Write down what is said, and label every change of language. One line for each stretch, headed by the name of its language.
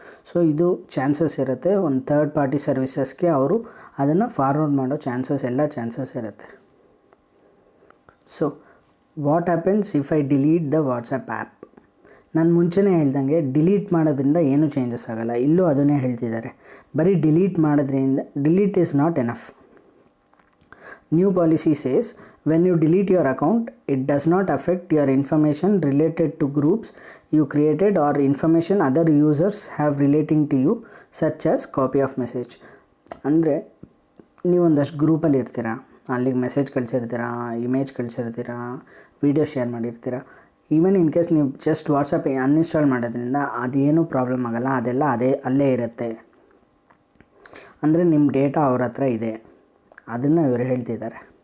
Kannada: So ಇದು chances ಇರುತ್ತೆ, ಒಂದು ಥರ್ಡ್ ಪಾರ್ಟಿ ಸರ್ವಿಸಸ್ಗೆ ಅವರು ಅದನ್ನು ಫಾರ್ವರ್ಡ್ ಮಾಡೋ ಎಲ್ಲ ಚಾನ್ಸಸ್ ಇರುತ್ತೆ.
English: So what happens if I delete the WhatsApp app.
Kannada: ನಾನು ಮುಂಚೆನೇ ಹೇಳ್ದಂಗೆ ಡಿಲೀಟ್ ಮಾಡೋದ್ರಿಂದ ಏನೂ ಚೇಂಜಸ್ ಆಗೋಲ್ಲ. ಇಲ್ಲೂ ಅದನ್ನೇ ಹೇಳ್ತಿದ್ದಾರೆ, ಬರೀ ಡಿಲೀಟ್ ಮಾಡೋದ್ರಿಂದ
English: Delete is not enough. New policy says when you delete your account, it does not affect your information related to groups you created or information other users have relating to you, such as copy of message.
Kannada: ಅಂದರೆ ನೀವೊಂದಷ್ಟು ಗ್ರೂಪಲ್ಲಿ ಇರ್ತೀರ, ಅಲ್ಲಿಗೆ message ಕಳಿಸಿರ್ತೀರ, image ಕಳಿಸಿರ್ತೀರ, video share ಮಾಡಿರ್ತೀರ.
English: even in case
Kannada: ನೀವು just WhatsApp uninstall ಮಾಡೋದ್ರಿಂದ ಅದೇನೂ problem ಆಗೋಲ್ಲ, ಅದೆಲ್ಲ ಅಲ್ಲೇ ಇರುತ್ತೆ. ಅಂದರೆ ನಿಮ್ಮ ಡೇಟಾ ಅವ್ರ ಹತ್ರ ಇದೆ, ಅದನ್ನು ಇವರು ಹೇಳ್ತಿದ್ದಾರೆ.